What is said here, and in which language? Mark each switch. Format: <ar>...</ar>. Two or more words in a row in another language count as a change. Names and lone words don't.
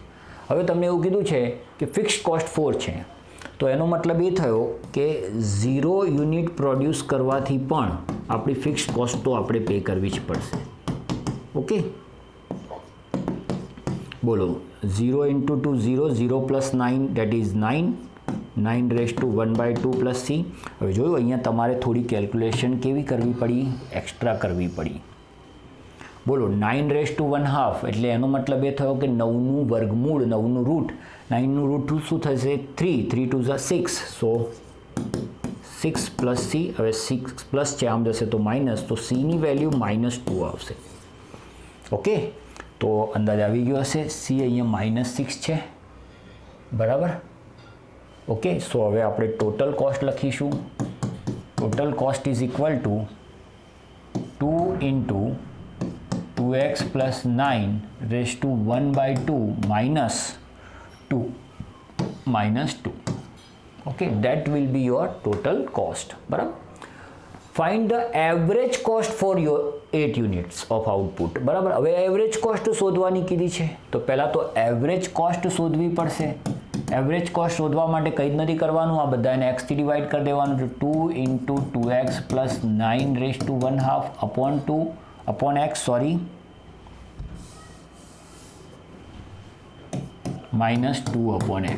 <gu>હવે તમને એવું કીધું છે કે</gu> <en>fixed cost</en> <gu>4 છે, તો એનો મતલબ એ થયો કે 0</gu> <en>unit produce</en> <gu>કરવાથી પણ આપણી</gu> <en>fixed cost</en> <gu>તો આપણે પે કરવી જ પડશે. ઓકે, બોલો. 0 × 2 0, 0 + 9</gu> <en>that is 9</en> <gu>9^1/2</gu> <en>plus c.</en> <gu>હવે જોયું અહીંયા તમારે થોડી કેલ્ક્યુલેશન કેવી કરવી પડી, એક્સ્ટ્રા કરવી પડી. બોલો 9^1/2 એટલે એનો મતલબ એ થયો કે 9નું વર્ગમૂળ, 9નું રૂટ. 9નું રૂટ શું થશે? 3. 3 2 6.</gu> <en>so 6 plus c.</en> <gu>હવે 6 પ્લસ છે આમ જશે તો માઇનસ, તો</gu> <en>cની value</en> <gu>-2 આવશે. ઓકે, તો અંદાજ આવી ગયો હશે. સી અહીંયા -6 છે, બરાબર.</gu> <en>okay, so</en> <gu>હવે આપણે</gu> <en>total cost</en> <gu>લખીશું.</gu> <en>total cost is equal to 2 × 2x + 9^1/2 -2. Okay, that will be your total cost.</en> <gu>બરાબર.</gu> <en>Find the average cost for your 8 units of output.</en> <gu>બરાબર. હવે</gu> <en>average cost</en> <gu>શોધવાની કીધી છે, તો પહેલાં તો</gu> <en>average cost</en> <gu>શોધવી પડશે.</gu> <en>average cost</en> <gu>શોધવા માટે કંઈ જ નથી કરવાનું, આ બધાને x થી ડિવાઈડ કરી દેવાનું છે.</gu> <en>2 × 2x + 9^2 upon x, -2 upon x.</en>